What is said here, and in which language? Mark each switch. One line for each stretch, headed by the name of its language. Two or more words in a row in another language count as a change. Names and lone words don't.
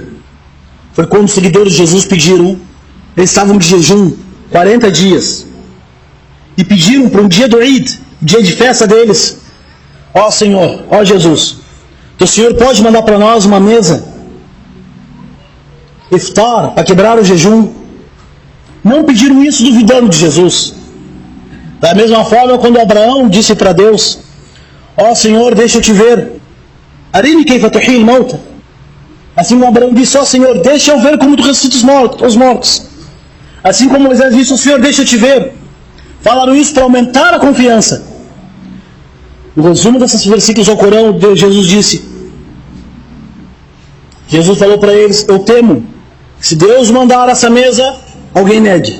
Portuguese: Foi quando os seguidores de Jesus pediram, eles estavam de jejum 40 dias, e pediram para um dia do Eid, dia de festa deles, ó Senhor, ó Jesus, o Senhor pode mandar para nós uma mesa, iftar, para quebrar o jejum. Não pediram isso duvidando de Jesus. Da mesma forma, quando Abraão disse para Deus, ó Senhor, deixa eu te ver.
Arabic: أرني كيف تحيي الموتى.
Portuguese: Assim como Abraão disse, ó Senhor, deixa eu ver como tu ressuscitas os mortos. Assim como Moisés disse, ó Senhor, deixa eu te ver. Falaram isso para aumentar a confiança. O resumo desses versículos ao Corão, Jesus disse, Jesus falou para eles, eu temo, se Deus mandar essa mesa, alguém negue.